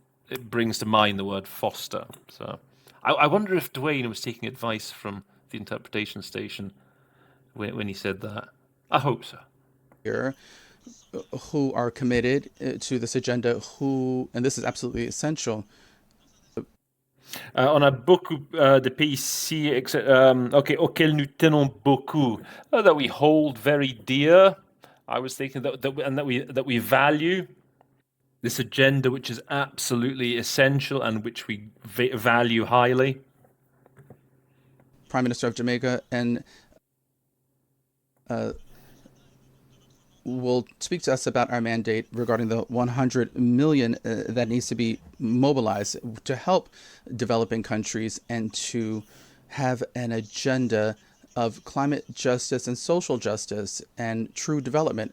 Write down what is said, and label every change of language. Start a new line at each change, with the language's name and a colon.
English: It brings to mind the word foster. So I wonder if Dwayne was taking advice from the interpretation station when he said that. I hope so. Here who are committed to this agenda, and this is absolutely essential.
French: On a beaucoup de pays ici auxquels nous tenons beaucoup,
English: that we hold very dear. I was thinking that we value this agenda, which is absolutely essential and which we value highly. Prime Minister of Jamaica and will speak to us about our mandate regarding the 100 million that needs to be mobilized to help developing countries and to have an agenda of climate justice and social justice and true development.